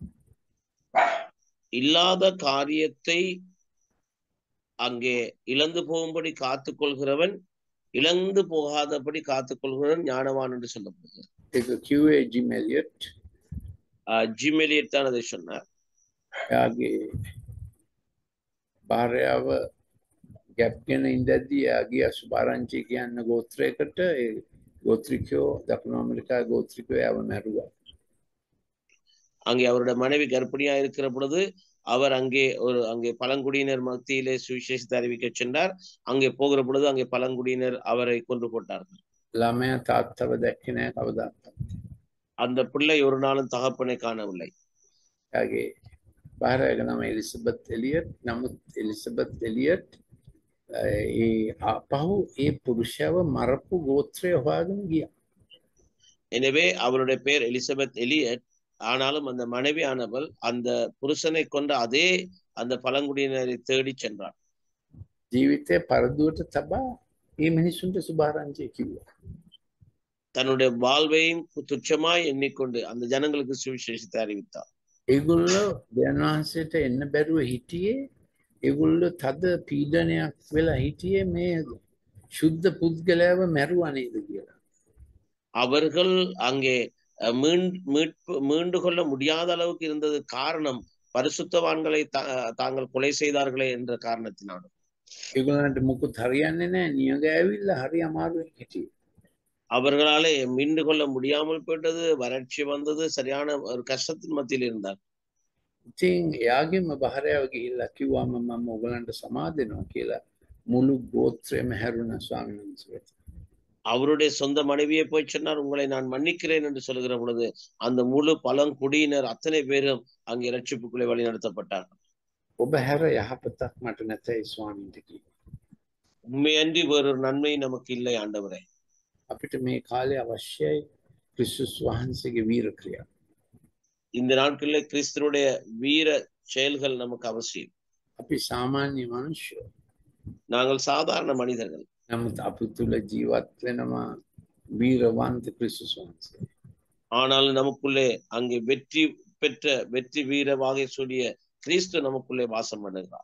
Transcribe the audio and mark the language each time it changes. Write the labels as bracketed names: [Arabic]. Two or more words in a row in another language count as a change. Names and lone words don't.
[Tamil] இல்லாத காரியத்தை அங்கே இழந்து போகும்படி காத்துக்கொள்கிறவன், இழந்து போகாதபடி காத்துக்கொள்கிறவன் ஞானவான் என்று சொல்லப்படுகிறது. [Sinhala] ඒක කිව්වේ Jim Elliot. [Tamil] ஜிம் எலியட் தான் அதை சொன்னார். [Sinhala] එයාගේ භාර්යාව ගැප් ගෙන ඉඳද්දී එයාගේ සුභාරංචි කියන ගෝත්‍රයකට ඒ ගෝත්‍රිකයෝ දකුණු ඇමරිකාවේ ගෝත්‍රිකයෝ එයාව මැරුවා. [Tamil] அங்கே அவருடைய மனைவி கர்ப்பிணியா இருக்கிற பொழுது அவர் அங்கே பழங்குடியினர் மத்தியிலே சுவிசேஷத்தை அறிவிக்க சென்றார். அங்கே போகிற பொழுது அங்கே பழங்குடியினர் அவரை கொன்று போட்டார்கள். [Sinhala] ළමයා තාත්තව දැක්කේ නැහැ කවදාවත්. [Tamil] அந்த பிள்ளை ஒரு நாளும் தகப்பனை காணவில்லை. [Sinhala] එයාගේ භාර්යාවගේ නම එලිසබෙත් එලියට්. නමුත් එලිසබෙත් එලියට් ඒ ආපහු ඒ පුරුෂයව මරපු ගෝත්‍රය හොයාගෙන ගියා. [Tamil] எனவே அவருடைய பெயர் எலிசபெத் எலியட். ஆனாலும் அந்த மனைவியானவள் அந்த புருஷனை கொண்ட அதே அந்த பழங்குடியினரை தேடி சென்றார். [Sinhala] ජීවිතේ පරදුවට තබා මේ මිනිසුන්ට සුභාරංචිය කිව්වා. [Tamil] தன்னுடைய வாழ்வையும் துச்சமாய் எண்ணிக்கொண்டு அந்த ஜனங்களுக்கு சுவிசேஷத்தை அறிவித்தார். [Sinhala] ඒගොල්ලෝ දෙවියන්වහන්සේට එන්න බැරුව හිටියේ ඒගොල්ලෝ තද පීඩනයක් වෙලා හිටියේ මේ සුද්ධ පුද්ගලයාව මැරුවා නේද කියලා. [Tamil] அவர்கள் அங்கே மீண்டு கொள்ள முடியாத அளவுக்கு இருந்தது காரணம் பரிசுத்தவான்களை தாங்கள் கொலை செய்தார்களே என்ற காரணத்தினால. [Sinhala] ඒගොල්ලන්ට මුකුත් හරියන්නේ නැහැ. නියඟ ඇවිල්ලා හරි අමාරුවෙන් හිටියේ. [Tamil] அவர்களாலே மீண்டு கொள்ள முடியாமல் போயிட்டது, வறட்சி வந்தது, சரியான ஒரு கஷ்டத்தின் மத்தியில் இருந்தார். [Sinhala] ඉතින් එයාගේම භාර්යාව ගිහිල්ලා කිව්වා මම ඔයගලන්ට සමාදෙනවා කියලා මුළු ගෝත්‍රයම හැරුණා ස්වාමීන් වහන්සේට. [Tamil] அவருடைய சொந்த மனைவியை போய் சொன்னார், உங்களை நான் மன்னிக்கிறேன் என்று சொல்லுகிற பொழுது அந்த முழு பழங்குடியினர் அத்தனை பேரும் அங்கே இரட்சிப்புக்குள்ளே வழி நடத்தப்பட்டார்கள். [Sinhala] ඔබ හැර යහපතක් මට නැතයි ස්වාමීන්ට කිව්වා. [Tamil] உண்மையன்றி வேறொரு நன்மை நமக்கு இல்லை ஆண்டவரே. [Sinhala] අපිට මේ කාලේ අවශ්‍යයි ක්‍රිස්තුස් වහන්සේගේ වීර ක්‍රියා. [Tamil] இந்த நாட்களில் கிறிஸ்துனுடைய வீர செயல்கள் நமக்கு அவசியம். [Sinhala] අපි සාමාන්‍ය මනුෂ්‍යයෝ. [Tamil] நாங்கள் சாதாரண மனிதர்கள். [Sinhala] නමුත් අපි තුල ජීවත් වෙනවා වීරවන්ත ක්‍රිස්තුස් වහන්සේ. [Tamil] ஆனால் நமக்குள்ளே அங்கே வெற்றி வீர வாகை சூடிய கிறிஸ்து நமக்குள்ளே வாசம் பண்ணுகிறார்.